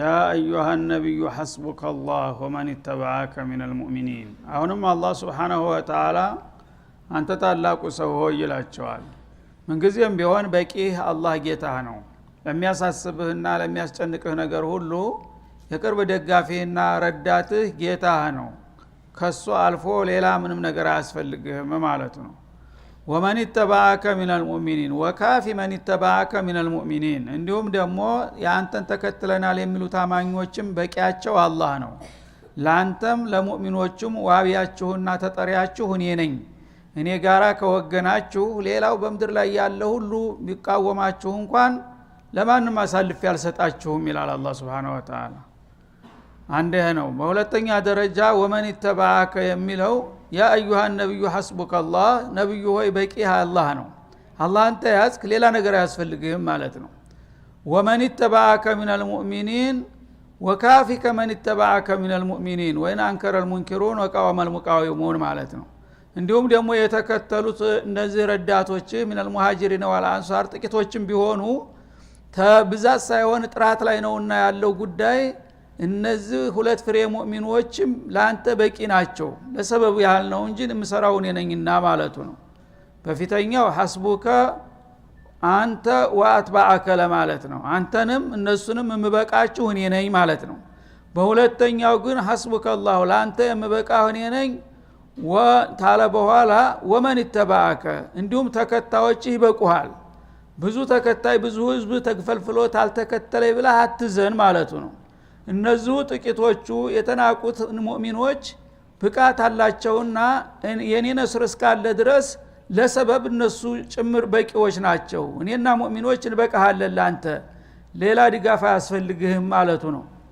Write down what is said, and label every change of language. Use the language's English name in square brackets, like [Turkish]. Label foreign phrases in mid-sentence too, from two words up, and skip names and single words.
[Arabic] أيها النبي حسبك الله ومن اتبعك من المؤمنين [Amharic] አሁንም አላህ Subhanahu Wa Ta'ala አንተ ታላቁ ሰው ሆይ ይላቸዋል ምንጊዜም ቢሆን በቂህ አላህ ጌታህ ነው ለሚያሳስብህና ለሚያስጨንቅህ ነገር ሁሉ የቅርብ ደጋፊና ረዳትህ ጌታህ ነው ከሱ አልፎ ሌላ ምንም ነገር አያስፈልግህም ማለት ነው [Arabic] ومن اتبعك من المؤمنين وكافي من اتبعك من المؤمنين [Amharic] እንዲሁም ደግሞ ያንተን ተከትለናል የሚሉ ታማኞችም በቂያቸው አላህ ነው ላንተም ለሙእሚኖቹም ዋቢያችሁና ተጠሪያችሁ እኔ ነኝ እኔ ጋራ ከወገናችሁ ሌላው በመድር ላይ ያለ ሁሉ ቢቃወማችሁ እንኳን ለማንም አሳልፍ ያልሰጣችሁም ይላል አላህ Subhanahu Wa Ta'ala አንዴ ነው በሁለተኛ ደረጃ [Arabic] ومن تبعك [Amharic] የሚለው [Arabic] يا أيها النبي حسبك الله [Amharic] ነብዩ ሆይ በቂህ አላህ ነው አላህ አንተ ያዝክ ሌላ ነገር አያስፈልግህም ማለት ነው [Arabic] ومن تبعك من المؤمنين وكافك من تبعك من المؤمنين وان انكر المنكرون وقاوم المقاومون [Amharic] ማለት ነው እንዲሁም ደግሞ የተከተሉት እነዚህ ረዳቶች [Arabic] من المهاجرين والانصار [Amharic] ጥቂቶችም ቢሆኑ ተብዛት ሳይሆን ጥራት ላይ ነውና ያለው ጉዳይ እነዚህ ሁለት ፍሬ ሙእሚኖችም ላንተ በቂ ናቸው ለሰበቡ ያህል ነው እንጂ ምሰራው ነኝና ማለቱ ነው በፊተኛው حسبك አንተ ወአትባአከ ለማለት ነው አንተንም እነሱንም የምበቃችሁ እኔ ነኝ ማለት ነው በሁለተኛው ግን [Arabic] حسبك الله [Amharic] ላንተ የምበቃህ እኔ ነኝ ወታለ በኋላ [Arabic] ومن تبعك [Amharic] እንዲሁም ተከታዮችህ ይበቁሃል ብዙ ተከታይ ብዙ ህዝብ ተግፈልፍሎ ታልተከተለይ ብለህ አትዘን ማለቱ ነው እነዚህ ጥቂቶቹ የተናቁት ሙእሚኖች ብቃት አላቸውና የኔ ነስር እስካለ ድረስ ለሰበብ እነሱ ጭምር በቂዎች ናቸው እኔና ሙእሚኖች እንበቃሃለን ላንተ ሌላ ድጋፍ አያስፈልግህም ማለቱ ነው